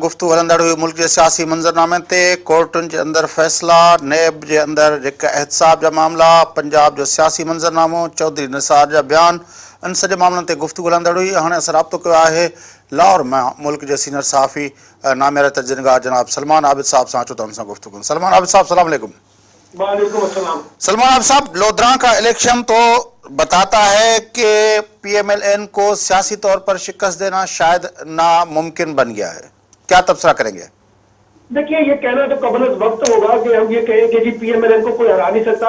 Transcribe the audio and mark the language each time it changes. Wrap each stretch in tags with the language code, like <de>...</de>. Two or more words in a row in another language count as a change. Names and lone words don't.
<sd>गुफ़्तगू हलंदड़ हुई मुल्क जे सियासी मंज़रनामे ते, कोर्टुनि जे अंदरि फ़ैसिला, नेब जे अंदरि जेका एहतसाब जा मामला, पंजाब जो सियासी मंज़रनामो, चौधरी निसार जा बयान, इन सॼे मामलनि ते गुफ़्तगू हलंदड़ हुई। हाणे असां राब्तो कयो आहे लाहौर मां मुल्क जे सीनियर सहाफ़ी नामियार तजनिगाह जनाब सलमान आबिद साहब सां। अचो त हुन सां गुफ़्तगू। सलमान आबिद साहब,</sd> <ar>سلام علیکم. وعلیکم السلام.</ar> <ur>سلمان عابد صاحب، لودھرا کا الیکشن تو بتاتا ہے کہ PMLN کو سیاسی طور پر شکست دینا شاید ناممکن بن گیا ہے، کیا تبصرہ کریں گے? دیکھیے، یہ کہنا تو قبل وقت ہوگا کہ ہم یہ کہیں کہ جی PMLN کو کوئی ہرا نہیں سکتا.</ur>